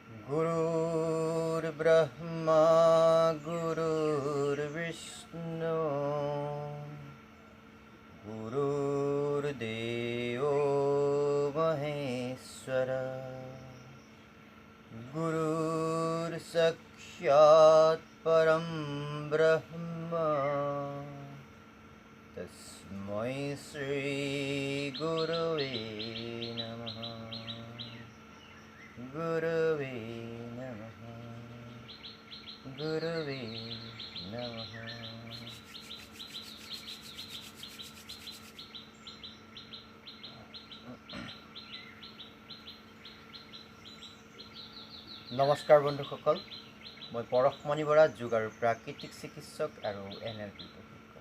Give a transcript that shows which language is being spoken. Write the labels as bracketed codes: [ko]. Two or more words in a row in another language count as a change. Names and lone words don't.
[sa] गुरुर्ब्रह्मा गुरुर्विष्णु गुरुर्देवो महेश्वर गुरुर्साक्षात् परं ब्रह्म तस्मै श्री गुरवे नमः गुरवे नमः गुरवे नमः। [as] নমস্কাৰ বন্ধুসকল, মই পৰশমণি বৰা, যোগ আৰু প্ৰাকৃতিক চিকিৎসক আৰু NLP প্ৰশিক্ষক।